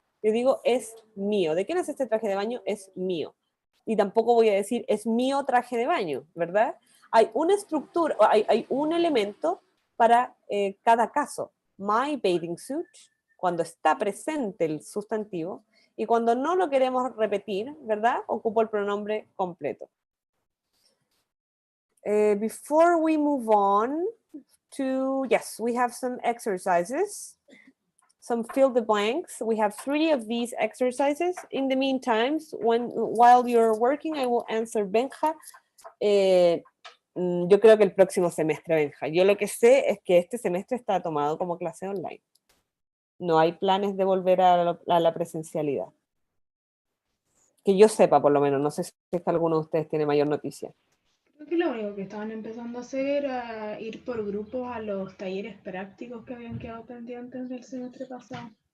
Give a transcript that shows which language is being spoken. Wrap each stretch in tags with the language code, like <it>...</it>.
<es>Yo digo, es mío. ¿De quién es este traje de baño? Es mío. Y tampoco voy a decir, es mío traje de baño, ¿verdad? hay una estructura, hay un elemento para cada caso.</es> <en>My bathing suit,</en> <es>cuando está presente el sustantivo, y cuando no lo queremos repetir, ¿verdad? Ocupo el pronombre completo.</es> <en>Before we move on to, yes, we have some exercises. Some fill the blanks. We have 3 of these exercises. In the meantime, while you're working, I will answer Benja.</en> <es>Yo creo que el próximo semestre, Benja. Yo lo que sé es que este semestre está tomado como clase online. No hay planes de volver a la presencialidad. Que yo sepa, por lo menos. No sé si es que alguno de ustedes tiene mayor noticia. Creo que lo único que estaban empezando a hacer era ir por grupos a los talleres prácticos que habían quedado pendientes del semestre pasado.</es>